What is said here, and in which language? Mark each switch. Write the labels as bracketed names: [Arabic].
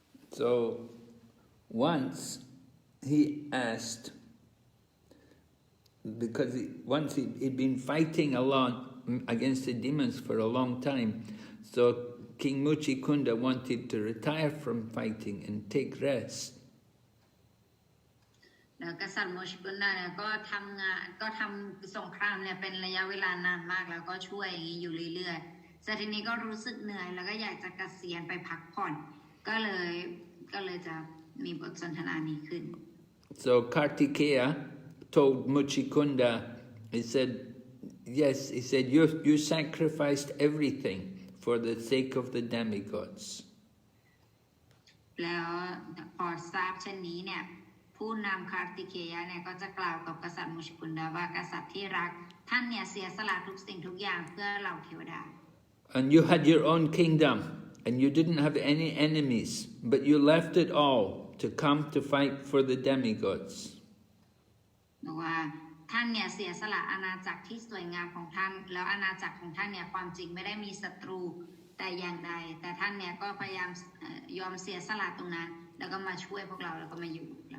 [English] So once he asked, because once he'd been fighting a lot against the demons for a long time, so King Mucukunda wanted to retire from fighting and take rest. [Thai] แล้วกษัตริย์โมชิกุนดาเนี่ยก็ทำงานก็ทำสงครามเนี่ยเป็นระยะเวลานานมากแล้วก็ช่วยอย่างนี้อยู่เรื่อยๆแต่ทีนี้ก็รู้สึกเหนื่อยแล้วก็อยากจะเกษียณไปพักผ่อนก็เลยจะมีบทสนทนานี้ขึ้น [English] So Kartikeya told Mucukunda, he said, yes, he said, you sacrificed everything for the sake of the demigods. [Thai] แล้วพอทราบเช่นนี้เนี่ยผู้นำคาร์ติเคยะเนี่ยก็จะกล่าวกับกษัตริย์มุชกุนดาว่ากษัตริย์ที่รักท่านเนี่ยเสียสละทุกสิ่งทุกอย่างเพื่อเหล่าเทวดา [English] And you had your own kingdom and you didn't have any enemies, but you left it all to come to fight for the demigods. [Thai] บอกว่าท่านเนี่ยเสียสละอาณาจักรที่สวยงามของท่านแล้วอาณาจักรของท่านเนี่ยความจริงไม่ได้มีศัตรูแต่อย่างใดแต่ท่านเนี่ยก็พยายามยอมเสียสละตรงนั้นแล้วก็มาช่วยพวกเราแล้วก็มาอยู่